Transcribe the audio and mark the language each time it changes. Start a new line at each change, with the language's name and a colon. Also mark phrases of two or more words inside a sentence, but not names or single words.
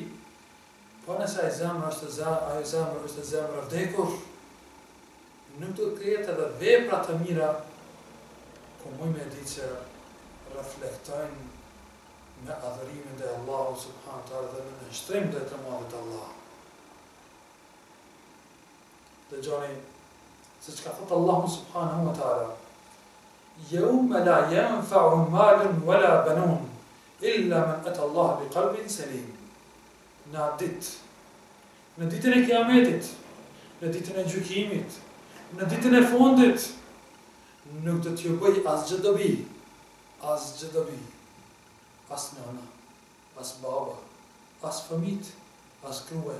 Albanian: Po nëse ai zemra është zemër e vdekur, nuk do të ketë edhe vepra të mira, ku mund me ditë që reflektojnë me adhurimin dhe Allahu
Arabic: سبحانه وتعالى
Albanian: dhe me nënshtrim dhe të madhit Allah. Dhe gjoni, se që ka thëtë Allahu
Arabic: سبحانه وتعالى يوم لا ينفع مال ولا بنون إلا من أتى الله بقلب سليم.
Albanian: Në ditë, në ditën e kiametit, në ditën e gjykimit, në ditën e fundit, nuk do t'ju bëj asgjë dobi, as nëna, as baba, as fëmijë, as gruaja.